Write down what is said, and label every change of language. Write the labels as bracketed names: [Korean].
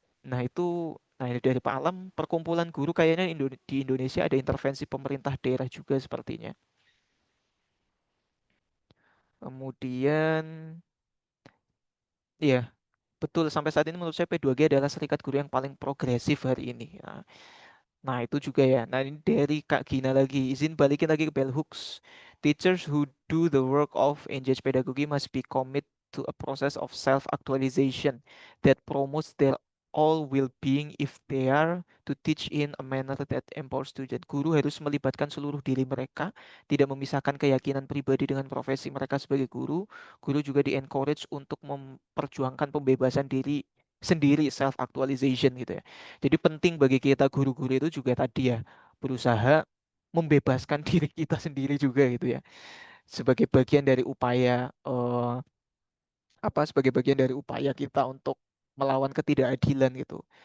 [Indonesian] Nah itu, nah ini dari Pak Alam, perkumpulan guru kayaknya di Indonesia ada intervensi pemerintah daerah juga sepertinya. Kemudian, iya, betul sampai saat ini menurut saya P2G adalah serikat guru yang paling progresif hari ini. Nah, itu juga ya. Nah, ini dari Kak Gina lagi. Izin balikin lagi ke Bell Hooks. [English] Teachers who do the work of engaged pedagogy must be commit to a process of self-actualization that promotes their all well-being if they are to teach in a manner that empowers student. [Indonesian] Guru harus melibatkan seluruh diri mereka, tidak memisahkan keyakinan pribadi dengan profesi mereka sebagai guru. Guru juga di-encourage untuk memperjuangkan pembebasan diri sendiri, self-actualization gitu ya. Jadi penting bagi kita guru-guru itu juga tadi ya berusaha membebaskan diri kita sendiri juga gitu ya sebagai bagian dari upaya sebagai bagian dari upaya kita untuk melawan ketidakadilan gitu.